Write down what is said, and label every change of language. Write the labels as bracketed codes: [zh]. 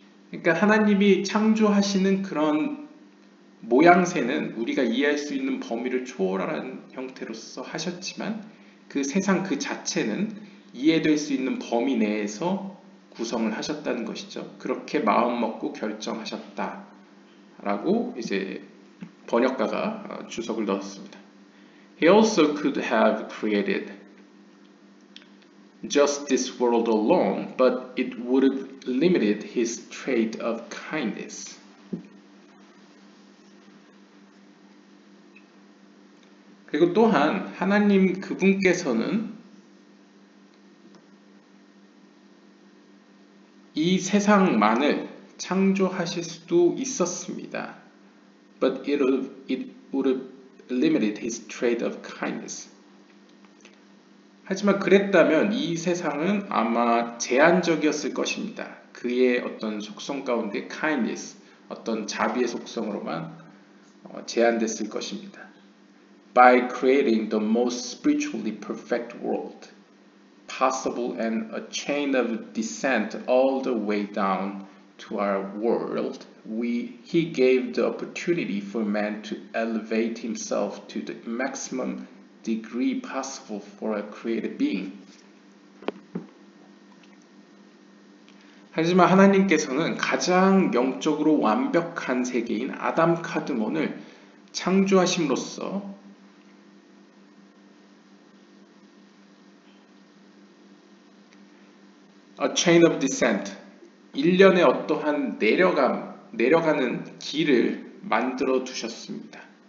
[ko] 그러니까 하나님이 창조하시는 그런 모양새는 우리가 이해할 수 있는 범위를 초월하는 형태로서 하셨지만 그 세상 그 자체는 이해될 수 있는 범위 내에서 구성을 하셨다는 것이죠. 그렇게 마음먹고 결정하셨다 라고 이제 번역가가 주석을 넣었습니다. [en] He also could have created just this world alone, but it would have limited his trait of kindness. [ko] 그리고 또한 하나님 그분께서는 이 세상만을 창조하실 수도 있었습니다. [en] But it would have limited his trait of kindness. [ko] 하지만 그랬다면 이 세상은 아마 제한적이었을 것입니다. 그의 어떤 속성 가운데 kindness, 어떤 자비의 속성으로만 제한됐을 것입니다. [en] By creating the most spiritually perfect world possible and a chain of descent all the way down to our world, he gave the opportunity for man to elevate himself to the maximum degree possible for a created being. [ko] 하지만 하나님께서는 가장 영적으로 완벽한 세계인 아담 카드몬을 창조하심으로써 [en] A chain of descent, [ko] 일련의 어떠한 내려가는 길을 만들어 두셨습니다.